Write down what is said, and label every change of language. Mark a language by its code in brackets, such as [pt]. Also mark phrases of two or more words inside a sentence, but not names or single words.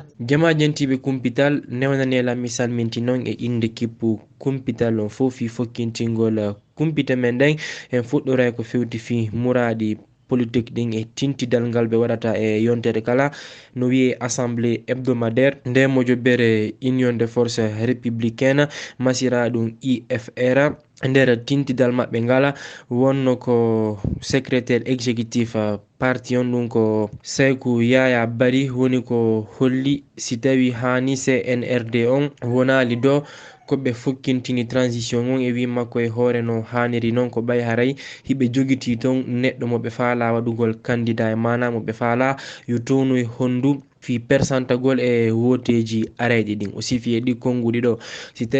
[ff] jama jentiɓe kumpital newnanela mi salminti noon e inde kippu kumpital on fof fi fokkintingol kumpita men nden en fuɗɗoray ko fewti fi muraɗi politique ɗin e tintidal ngal ɓe waɗata e yontere kala no wiye [fr] assemblée hebdomadaire [ff] nde mojobere [fr] union des forces républicaine [ff] masira ɗum IFR nder tintidal maɓɓe ngala wonno ko [fr] secrétaire exécutif [ff] parti on ɗum ko Saykou Yaya Bari woni ko holli si tawi hani CNRD on wonali do koɓe fokkintini transition on e wi makko e hoore no haniri noon ko ɓay haray hiɓe jogiti toon neɗɗo moɓe faala waɗugol candidat e mana moɓe faala yo townoye hondu fi percentagol e woteji arayɗi ɗin o sifi e ɗi konguɗi ɗo si tawi